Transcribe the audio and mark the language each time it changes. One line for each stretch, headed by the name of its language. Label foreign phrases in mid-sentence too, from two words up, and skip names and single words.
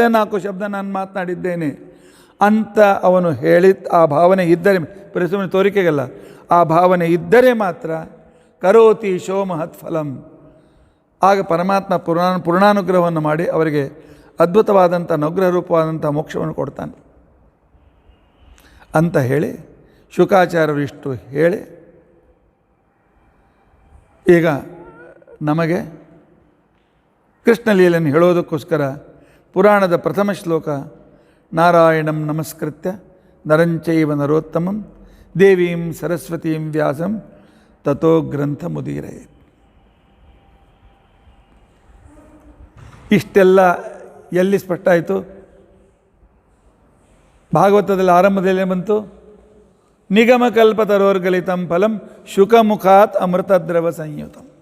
Kannada: 4 ಶಬ್ದ ನಾನು ಮಾತನಾಡಿದ್ದೇನೆ ಅಂತ ಅವನು ಹೇಳಿ ಆ ಭಾವನೆ ಇದ್ದರೆ, ಪರಿಶ್ರಮ ತೋರಿಕೆಗಲ್ಲ, ಆ ಭಾವನೆ ಇದ್ದರೆ ಮಾತ್ರ
Sanskrit: ಕರೋತಿ ಶೋ ಮಹತ್ ಫಲಂ,
Kannada: ಆಗ ಪರಮಾತ್ಮ ಪೂರ್ಣಾನುಗ್ರಹವನ್ನು ಮಾಡಿ ಅವರಿಗೆ ಅದ್ಭುತವಾದಂಥ ಅನುಗ್ರಹ ರೂಪವಾದಂಥ ಮೋಕ್ಷವನ್ನು ಕೊಡ್ತಾನೆ ಅಂತ ಹೇಳಿ ಶುಕಾಚಾರ್ಯರು ಇಷ್ಟು ಹೇಳಿ ಈಗ ನಮಗೆ ಕೃಷ್ಣ ಲೀಲೆಯನ್ನು ಹೇಳೋದಕ್ಕೋಸ್ಕರ ಪುರಾಣದ ಪ್ರಥಮ ಶ್ಲೋಕ
Sanskrit: ನಾರಾಯಣಂ ನಮಸ್ಕೃತ್ಯ ನರಂಚೈವ ನರೋತ್ತಮಂ ದೇವೀಂ ಸರಸ್ವತೀಂ ವ್ಯಾಸಂ ತಥೋ ಗ್ರಂಥ ಮುದೀರಯೇ.
Kannada: ಇಷ್ಟೆಲ್ಲ ಎಲ್ಲಿ ಸ್ಪಷ್ಟ ಆಯಿತು? ಭಾಗವತದಲ್ಲಿ ಆರಂಭದಲ್ಲೇ ಬಂತು,
Sanskrit: ನಿಗಮಕಲ್ಪತರೋರ್ಗಲಿತಂ ಫಲಂ ಶುಕಮುಖಾತ್ ಅಮೃತದ್ರವ ಸಂಯುತಂ.